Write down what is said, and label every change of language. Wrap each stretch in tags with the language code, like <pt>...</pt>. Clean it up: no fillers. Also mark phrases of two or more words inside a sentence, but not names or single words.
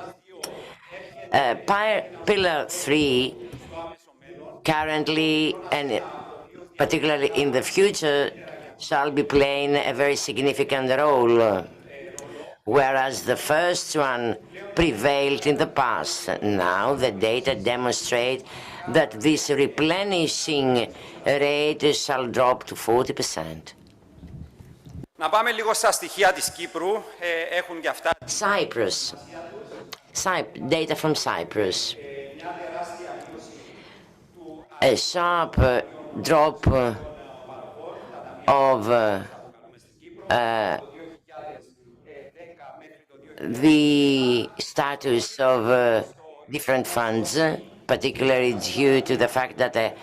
<en>Pillar 3 currently and particularly in the future shall be playing a very significant role, whereas the first one prevailed in the past. Now the data demonstrate that this replenishing rate shall drop to 40%.</en> <el>Να πάμε λίγο στα στοιχεία της Κύπρου. Έχουν και αυτά.</el> <en>Cyprus. Data from Cyprus. A sharp drop of the status of different funds, particularly due to the fact that</en>